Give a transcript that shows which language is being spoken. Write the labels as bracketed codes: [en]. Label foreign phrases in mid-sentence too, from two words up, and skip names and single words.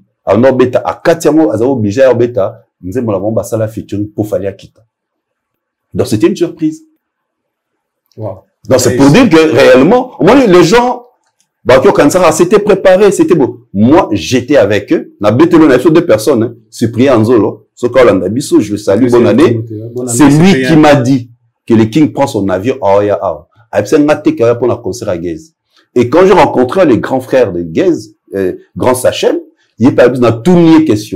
[fr] Alors, beta, à Katiamo, a obligé à beta, Nzembo la bomba sala featuring pour Fally Akita. Donc, c'était une surprise. Wow. Donc, c'est pour dire que réellement, moi, les gens, c'était préparé, c'était beau. Moi, j'étais avec eux. [ln] Na betelo na [fr] deux personnes, hein. Cyprien Anzolo, Sokolanda Bisso, je le salue, bonne année. C'est lui qui m'a dit que le King prend son avion à Oya Ao. Pour un concert à Gaze. Et quand j'ai rencontré les grands frères de Gaze, grand Sachem, il est pas dans toutes les questions.